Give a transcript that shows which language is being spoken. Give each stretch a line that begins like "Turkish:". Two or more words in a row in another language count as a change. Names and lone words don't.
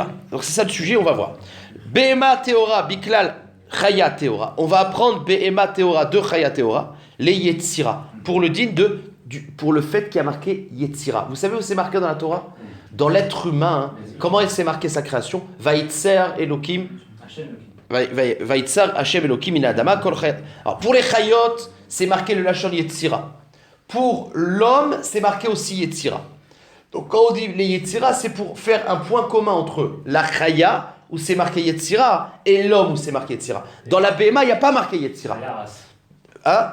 French: Donc c'est ça le sujet, on va voir.
Hebrew: בהמה טהורה, בכלל חיה טהורה.
French: On va apprendre
Hebrew: בהמה טהורה
French: de
Hebrew: חיה טהורה,
French: les Yetzira, pour le din pour le fait qu'il y a marqué Yetzira. Vous savez où c'est marqué dans la Torah? Dans l'être humain. Comment il s'est marqué sa création?
Hebrew: וייצר אלהים. וייצר ה׳ אלהים מן האדמה כל חית.
French: Alors pour les Chayot, c'est marqué le
Hebrew: לשון יצירה.
French: Pour l'homme, c'est marqué aussi Yetzira. Donc quand on dit les Yetzira, c'est pour faire un point commun entre la Chaya, où c'est marqué Yetzira, et l'homme où c'est marqué Yetzira. Dans la Behema, il n'y a pas marqué Yetzira. Hein?